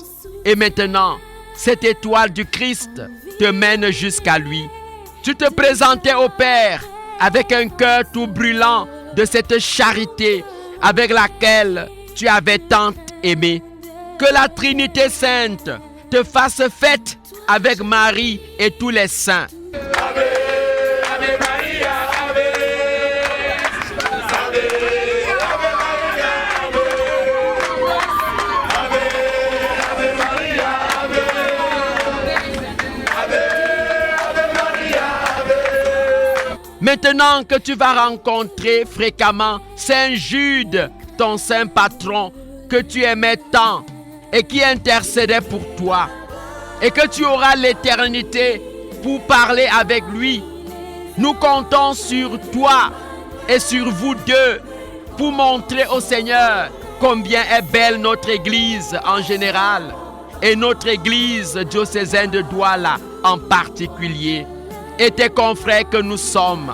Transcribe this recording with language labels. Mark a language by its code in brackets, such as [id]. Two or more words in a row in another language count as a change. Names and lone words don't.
[fr] Et maintenant, cette étoile du Christ te mène jusqu'à lui. Tu te présentais au Père avec un cœur tout brûlant de cette charité avec laquelle tu avais tant aimé. Que la Trinité Sainte te fasse fête avec Marie et tous les saints. [la] Ave, Ave Maria, Ave. Ave, Ave Maria, Ave. Ave, Ave Maria, Ave. Ave, Ave Maria, Ave. [fr] Maintenant que tu vas rencontrer fréquemment Saint Jude, ton saint patron, que tu aimais tant et qui intercédait pour toi, et que tu auras l'éternité pour parler avec lui, nous comptons sur toi et sur vous deux pour montrer au Seigneur combien est belle notre Église en général et notre Église diocésaine de Douala en particulier, et tes confrères que nous sommes.